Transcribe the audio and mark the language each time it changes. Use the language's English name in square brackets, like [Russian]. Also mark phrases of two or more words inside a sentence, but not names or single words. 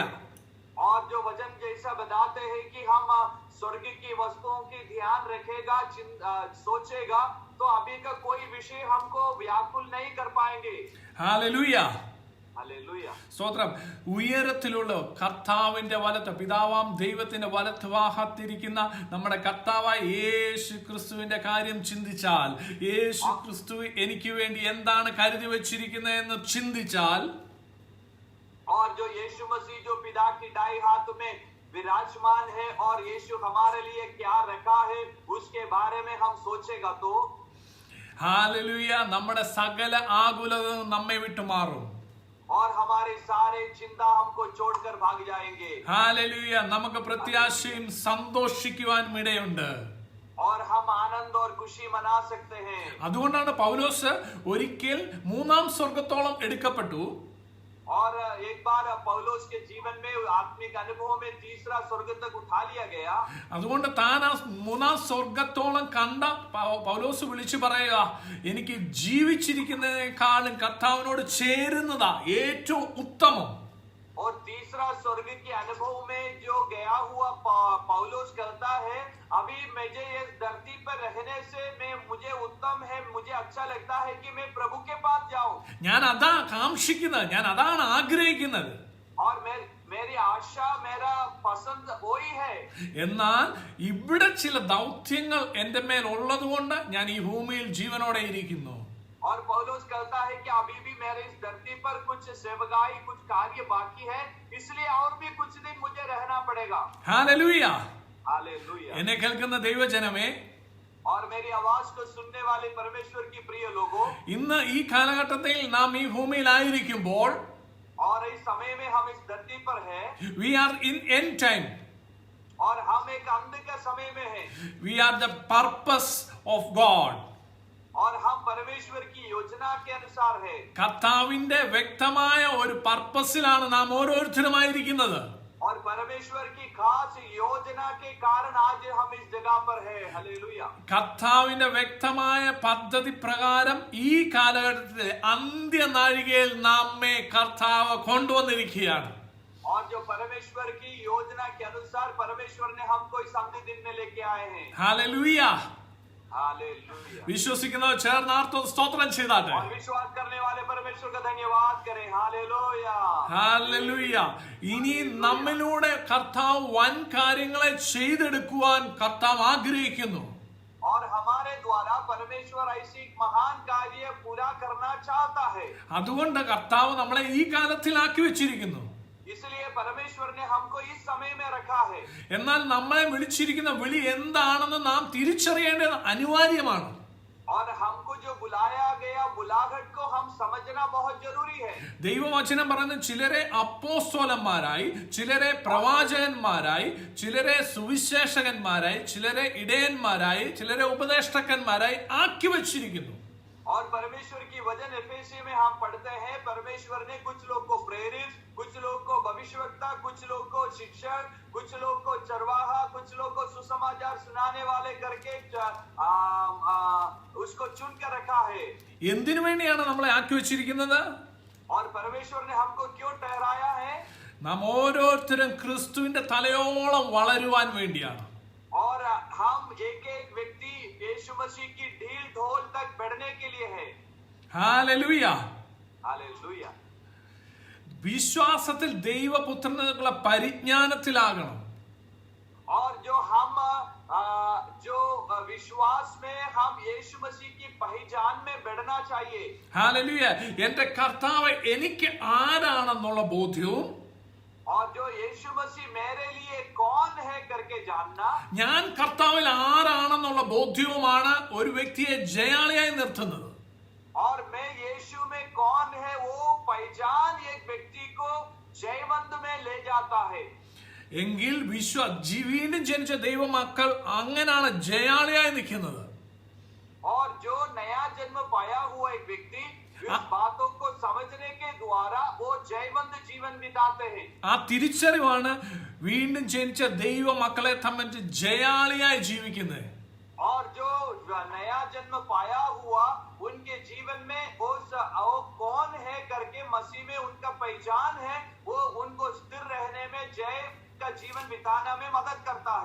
[Hindi] और जो वचन जैसा बताते हैं कि हम स्वर्ग की वस्तुओं की ध्यान रखेगा, सोचेगा तो अभी का कोई विषय हमको व्याकुल नहीं कर पाएंगे. [Malayalam] ഹല്ലേലൂയ. [Hindi] हालेलुया. [Malayalam] സ്തോത്രം. ഉയരത്തിലുള്ള കർത്താവിന്റെ വലത്ത്, പിതാവാം ദൈവത്തിന്റെ വലത്ത് വാഹത്തിരിക്കുന്ന നമ്മുടെ കർത്താവായ യേശു ക്രിസ്തുവിന്റെ കാര്യം ചിന്തിച്ചാൽ, യേശു ക്രിസ്തു എനിക്ക് വേണ്ടി എന്താണ് കരുതി വെച്ചിരിക്കുന്നത് എന്ന് ചിന്തിച്ചാൽ, [Hindi] और जो यीशु मसीह जो पिता की दाई हाथ में विराजमान है और यीशु हमारे लिए क्या रखा है उसके बारे में हम सोचेगा तो [Malayalam] ഹല്ലേലൂയ, നമ്മുടെ സകല ആകുലതയും നമ്മെ വിട്ടുമാറും. [Hindi] और हमारे सारे चिंता हमको छोड़कर भाग जाएंगे. [Malayalam] ഹല്ലേലൂയ, നമുക്ക് പ്രത്യാശയും സന്തോഷിക്കുവാൻ ഇടയുണ്ട്. [Hindi] और हम आनंद और खुशी मना सकते हैं. [Malayalam] അതുകൊണ്ടാണ് പൗലോസ് ഒരിക്കൽ മൂന്നാം സ്വർഗ്ഗത്തോളം എടുക്കപ്പെട്ടു. [Hindi] और एक बार पौलुस के जीवन में आत्मिक अनुभव में तीसरा स्वर्ग तक उठा लिया गया. [Malayalam] അതുകൊണ്ട് താൻ ആ മൂന്നാം സ്വർഗ്ഗത്തോളം കണ്ട പൗലോസ് വിളിച്ചു പറയുക, എനിക്ക് ജീവിച്ചിരിക്കുന്നതിനേക്കാളും കർത്താവിനോട് ചേരുന്നതാ ഏറ്റവും ഉത്തമം. [Hindi] और तीसरा स्वर्ग के अनुभव में जो गया हुआ पौलुस कहता है, अभी मुझे इस धरती पर रहने से मुझे उत्तम है, मुझे अच्छा लगता है कि मैं प्रभु के पास जाऊं. [Malayalam] ഞാൻ അതാ കാംക്ഷിക്കുന്നത്, ഞാൻ അതാണ് ആഗ്രഹിക്കുന്നത്. [Hindi] और मेरी आशा, मेरा पसंद वही है. [Malayalam] എന്നാൽ ഇവിടെ ചില ദൗത്യങ്ങൾ എന്റെ മേൽ ഉള്ളതുകൊണ്ട് ഞാൻ ഈ ഭൂമിയിൽ ജീവനോടെ ഇരിക്കുന്നു. [Hindi] और पौलुस कहता है कि अभी भी मेरे इस धरती पर कुछ सेवकाई, कुछ कार्य बाकी है, इसलिए और भी कुछ दिन मुझे रहना पड़ेगा. [Malayalam] ഹല്ലേലൂയ. [Hindi] हालेलुया. [Malayalam] എന്നെ കേൾക്കുന്ന ദൈവജനമേ, [Hindi] और मेरी आवाज को सुनने वाले परमेश्वर की प्रिय लोगों, [Malayalam] ഇന്ന് ഈ കാലഘട്ടത്തിൽ നാം ഈ ഭൂമിയിലായിരിക്കുമ്പോൾ [Hindi] और इस समय में हम इस धरती पर हैं, [English] we are in end time. [Hindi] और हम एक अंत के समय में हैं, [English] We are the purpose of God. [Hindi] और हम परमेश्वर की योजना के अनुसार हैं. [Malayalam] കർത്താവിന്റെ വ്യക്തമായ ഒരു പർപ്പസിലാണ് നാം ഓരോരുത്തരുമായിരിക്കുന്നത്. [Hindi] और परमेश्वर की खास योजना के कारण आज हम इस जगह पर हैं. हालेलुया. [Malayalam] കർത്താവിന്റെ വ്യക്തമായ പദ്ധതി പ്രകാരം ഈ കാലഘട്ടത്തിലെ അന്ത്യനാഴികയിൽ നമ്മെ കർത്താവ് കൊണ്ടുവന്നിരിക്കുകയാണ്. [Hindi] और जो परमेश्वर की योजना के अनुसार परमेश्वर ने हमको इस अंतिम दिन में लेके आए हैं. [Malayalam] ഹല്ലേലൂയ. [Hindi] हालेलुया. [Malayalam] വിശ്വസിക്കുന്നവർ ചേർന്നാർത്തോ സ്തോത്രം ചെയ്താട്ടെ. [Hindi] और विश्वास करने वाले परमेश्वर का धन्यवाद करें. हालेलुया. [Malayalam] ഹല്ലേലൂയ. ഇനി നമ്മിലൂടെ കർത്താവ് വൻ കാര്യങ്ങളെ ചെയ്തെടുക്കുവാൻ കർത്താവ് ആഗ്രഹിക്കുന്നു. [Hindi] और हमारे द्वारा परमेश्वर ऐसी महान कार्य पूरा करना चाहता है. [Malayalam] അതുകൊണ്ട് കർത്താവ് നമ്മളെ ഈ കാലത്തിലാക്കി വെച്ചിരിക്കുന്നു. [Hindi] इसलिए परमेश्वर ने हमको इस समय में रखा है. [Malayalam] എന്നാൽ നമ്മളെ വിളിച്ചിരിക്കുന്ന വിളി എന്താണെന്ന് നാം തിരിച്ചറിയേണ്ടത് അനിവാര്യമാണ്. [Hindi] और हमको जो बुलाया गया बुलाहट को हम समझना बहुत जरूरी है. [Malayalam] ദൈവവചനം പറയുന്നത് ചിലരെ അപ്പോസ്തലന്മാരായി, ചിലരെ പ്രവാചകന്മാരായി, ചിലരെ സുവിശേഷകന്മാരായി, ചിലരെ ഇടയന്മാരായി, ചിലരെ ഉപദേഷ്ടാക്കന്മാരായി ആക്കി വച്ചിരിക്കുന്നു. [Hindi] और परमेश्वर की वचन एफेसी में हम पढ़ते हैं, परमेश्वर ने कुछ लोग को प्रेरित, कुछ लोग को भविष्यवक्ता, कुछ लोग को शिक्षक, कुछ लोग को चरवाहा, कुछ लोग को सुसमाचार सुनाने वाले करके उसको चुन कर रखा है. [Malayalam] എന്തിനു വേണ്ടിയാണ് നമ്മളെ ആക്കി വെച്ചിരിക്കുന്നത്? [Hindi] और परमेश्वर ने हमको क्यों ठहराया है? [Malayalam] നാം ഓരോരുത്തരും ക്രിസ്തുവിന്റെ തലയോളം വളരുവാൻ വേണ്ടിയാണ്. [Hindi] और हम एक एक व्यक्ति यीशु मसीह की ढील ढोल तक बढ़ने के लिए है. [Malayalam] ഹല്ലേലൂയ. [Hindi] हालेलुया. [Malayalam] വിശ്വാസത്തിൽ ദൈവപുത്രനുള്ള പരിജ്ഞാനത്തിലാകണം. [Hindi] और जो हम जो विश्वास में हम यीशु मसीह की पहचान में बढ़ना चाहिए. [Malayalam] ഹല്ലേലൂയ. എന്റെ കർത്താവ് എനിക്ക് ആരാണെന്നുള്ള ബോധ്യവും, [Hindi] और जो यीशु मसीह मेरे लिए कौन है करके जानना, [Malayalam] ഞാൻ കർത്താവിൽ ആരാണെന്നുള്ള ബോധ്യവുമാണ് ഒരു വ്യക്തിയെ ജയാളിയായി നിർത്തുന്നത്. [Hindi] और मैं यीशु में कौन है वो पहचान एक व्यक्ति को जयवंत में ले जाता है. [Malayalam] എങ്കിൽ വീണ്ടും ജനിച്ച ദൈവമക്കൾ അങ്ങനെയാണ് ജയാളിയായി നിൽക്കുന്നത്. [Hindi] और जो नया जन्म पाया हुआ एक व्यक्ति इस बातों को समझने के द्वारा वो जयवंत जीवन बिताते हैं. [Malayalam] ആ തിരിച്ചറിവാണ് വീണ്ടും ജനിച്ച ദൈവമക്കളെ സംബന്ധിച്ച് ജയാളിയായി ജീവിക്കുന്നത്. [Hindi] और जो नया जन्म पाया हुआ उनके जीवन में वो कौन है करके मसीह में उनका पहचान है, वो उनको स्थिर रहने में जय का जीवन बिताने में मदद करता है.